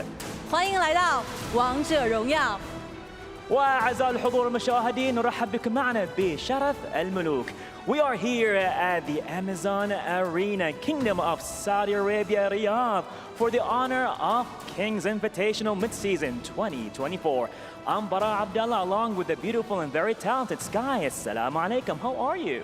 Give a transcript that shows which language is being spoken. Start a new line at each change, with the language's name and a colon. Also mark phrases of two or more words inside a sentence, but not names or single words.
Chinese: 欢迎来到王者荣耀。
Arabic: وأعزائي الحضور المشاهدين نرحب بكم معنا بشرف الملوك.
English: We are here at the Amazon Arena, Kingdom of Saudi Arabia, Riyadh, for the Honor of Kings Invitational Midseason 2024. I'm Bara Abdallah, along with the beautiful and very talented Sky.
Arabic: السلام عليكم.
English: How are you?